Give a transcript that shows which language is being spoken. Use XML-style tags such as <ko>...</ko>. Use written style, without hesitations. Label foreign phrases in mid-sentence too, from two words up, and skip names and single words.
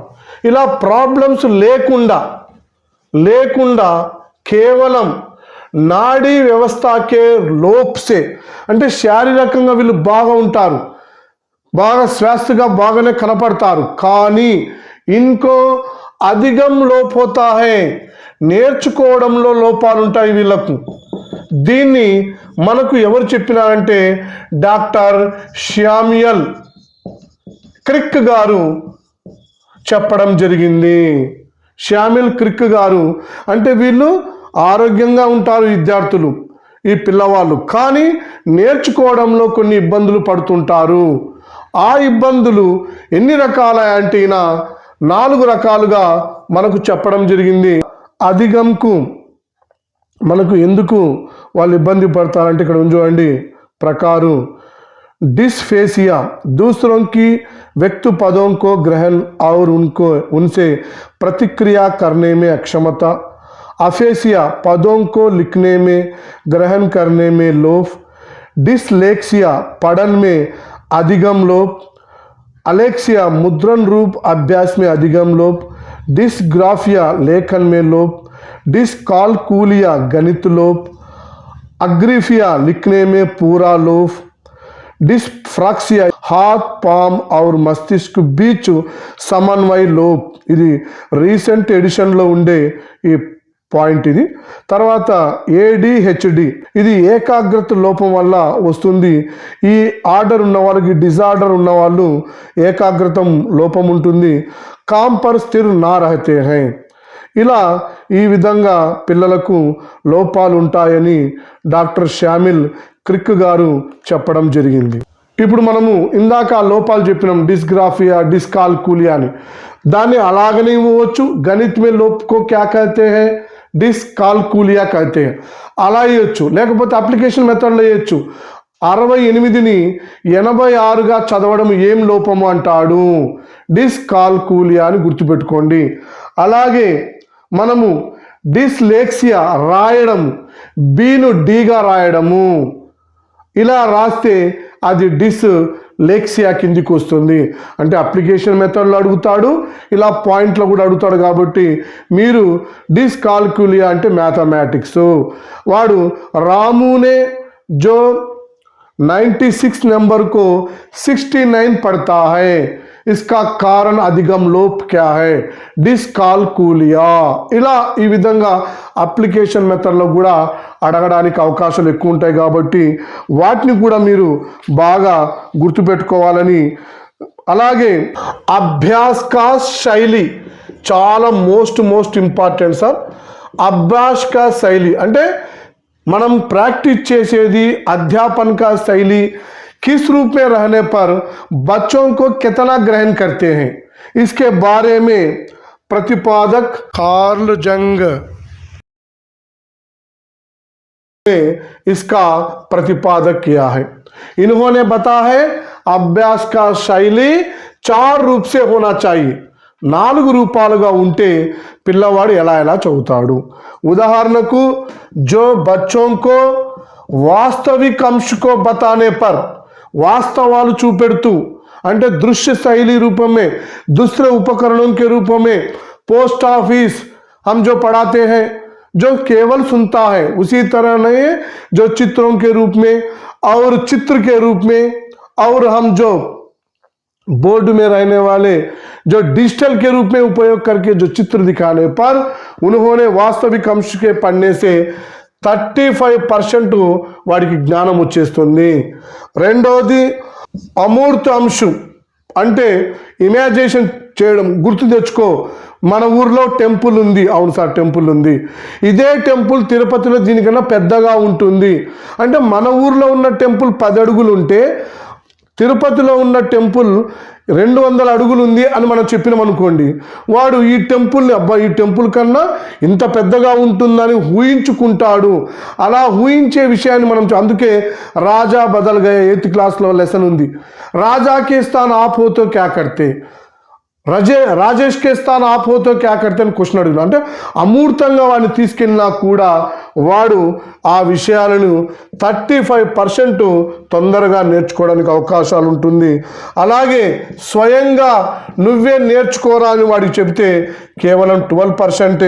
<te>ఇలా ప్రాబ్లమ్స్ లేకుండా కేవలం నాడీ వ్యవస్థకే లోప్సే, అంటే శారీరకంగా వీళ్ళు బాగా ఉంటారు, బాగా శ్వాసగా బాగానే కనపడతారు, కానీ ఇంకో</te> <hi>अधिगम लोप होता है,</hi> <te>నేర్చుకోవడంలో లోపాలు ఉంటాయి వీళ్ళకు. దీన్ని మనకు ఎవరు చెప్పినారంటే డాక్టర్ శామ్యూయల్ క్రిక్ గారు చెప్పడం జరిగింది. శామ్యూయల్ క్రిక్ గారు అంటే వీళ్ళు ఆరోగ్యంగా ఉంటారు విద్యార్థులు, ఈ పిల్లవాళ్ళు, కానీ నేర్చుకోవడంలో కొన్ని ఇబ్బందులు పడుతుంటారు. ఆ ఇబ్బందులు ఎన్ని రకాల అంటే 4 రకాలుగా మనకు చెప్పడం జరిగింది. అధిగంకు మనకు ఎందుకు వాళ్ళు ఇబ్బంది పడతారంటే ఇక్కడ చూడండి ప్రకారు</te> <hi>डिस्फेसिया, दूसरों की व्यक्त पदों को ग्रहण और उनसे प्रतिक्रिया करने में अक्षमता, अफेसिया, पदों को लिखने में ग्रहण करने में लोप, डिसलेक्सिया, पढ़न में अधिगम लोप, अलेक्सिया, मुद्रण रूप अभ्यास में अधिगम लोप, डिस्ग्राफिया, लेखन में लोप, डिस्कालकुलिया, गणित लोप, अग्रिफिया, लिखने में पूरा लोप, डिस्फ्राक्सिया, हाथ पाम और मस्तिष्क बीच समन्वय लोप.</hi> <te>ఇది రీసెంట్ ఎడిషన్లో ఉండే ఈ పాయింట్. ఇది తర్వాత ADHD, ఇది ఏకాగ్రత లోపం వల్ల వస్తుంది. ఈ ఆర్డర్ ఉన్న వాళ్ళకి, డిజార్డర్ ఉన్న వాళ్ళు ఏకాగ్రత లోపం ఉంటుంది.</te> <hi>काम पर स्थिर ना रहते है,</hi> <te>ఇలా ఈ విధంగా పిల్లలకు లోపాలు ఉంటాయని డాక్టర్ శామ్యూయల్ క్రిక్ గారు చెప్పడం జరిగింది. ఇప్పుడు మనము ఇందాక లోపాలు చెప్పినాం, డిస్గ్రాఫియా, డిస్కాల్కులియా అని. దాన్ని అలాగనే ఇవ్వచ్చు.</te> <hi>गणित में लोप को क्या कहते है, डिस्काल्कुलिया कहते है,</hi> <te>అలా ఇవ్వచ్చు. లేకపోతే అప్లికేషన్ మెథడ్లో ఇవ్వచ్చు. 68ని 86గా చదవడం ఏం లోపము అంటాడు, డిస్కాల్కులియా అని గుర్తుపెట్టుకోండి. అలాగే మనము డిస్లెక్సియా రాయడం, బీను డీగా రాయడము, ఇలా రాస్తే అది డిస్లెక్సియా కిందికి వస్తుంది. అంటే అప్లికేషన్ మెథడ్లో అడుగుతాడు, ఇలా పాయింట్లో కూడా అడుగుతాడు. కాబట్టి మీరు డిస్కాల్కులియా అంటే మ్యాథమెటిక్స్.</te> <hi>వాడు रामू ने जो 96 नंबर को 69 पढ़ता है, इसका कारण अधिगम लोप क्या है, डिस्काल्कुलिया.</hi> <te>ఇలా ఈ విధంగా అప్లికేషన్ మెథడ్లో కూడా అడగడానికి అవకాశాలు ఎక్కువ ఉంటాయి. కాబట్టి వాటిని కూడా మీరు బాగా గుర్తుపెట్టుకోవాలని. అలాగే</te> <hi>अभ्यास का शैली</hi> <te>చాలా మోస్ట్ ఇంపార్టెంట్ సార్.</te> <hi>अभ्यास का शैली</hi> <te>అంటే మనం प्रैक्टिस చేసేది</te> <hi>अध्यापन का शैली किस रूप में रहने पर बच्चों को कितना ग्रहण करते हैं, इसके बारे में प्रतिपादक कार्ल जंग ने इसका प्रतिपादक किया है. इन्होंने बताया है अभ्यास का शैली 4 रूप से होना चाहिए.</hi> <te>4 రూపాలుగా ఉంటే పిల్లవాడు ఎలా చదువుతాడు. ఉదాహరణకు</te> <hi>जो बच्चों को वास्तविक अंश को बताने पर,</hi> <te>వాస్తవాలు చూపెడుతూ అంటే దృశ్య శైలి</te> <hi>रूप में, दूसरे उपकरणों के रूप में, पोस्ट ऑफिस हम जो पढ़ाते हैं जो केवल सुनता है, उसी तरह नहीं जो चित्रों के रूप में और चित्र के रूप में, और हम जो बोर्ड में रहने वाले जो डिजिटल के रूप में उपयोग करके जो चित्र दिखाने पर उन्होंने वास्तविक अंश के पढ़ने से 35%</hi> <te>వాడికి జ్ఞానం వచ్చేస్తుంది. రెండోది అమూర్త అంశం అంటే ఇమాజినేషన్ చేయడం. గుర్తు తెచ్చుకో, మన ఊర్లో టెంపుల్ ఉంది, అవును సార్ టెంపుల్ ఉంది, ఇదే టెంపుల్ తిరుపతిలో దీనికన్నా పెద్దగా ఉంటుంది అంటే మన ఊర్లో ఉన్న టెంపుల్ 10 అడుగులు ఉంటే తిరుపతిలో ఉన్న టెంపుల్ 200 అడుగులు ఉంది అని మనం చెప్పినాం అనుకోండి, వాడు ఈ టెంపుల్ని ఈ టెంపుల్ కన్నా ఇంత పెద్దగా ఉంటుందని ఊహించుకుంటాడు. అలా ఊహించే విషయాన్ని మనం అందుకే రాజా బదల్ గయే 8th క్లాస్లో లెసన్ ఉంది.</te> <hi>राजा के स्थान आप हो तो क्या करते, राजेश के स्थान आप हो तो क्या करते</hi> <te>అని క్వశ్చన్ అడుగుతాడు. అంటే అమూర్తంగా వాడిని తీసుకెళ్ళినా కూడా వాడు ఆ విషయాలను 35% తొందరగా నేర్చుకోవడానికి అవకాశాలు ఉంటుంది. అలాగే స్వయంగా నువ్వే నేర్చుకోరా అని వాడికి చెబితే కేవలం 12%.</te>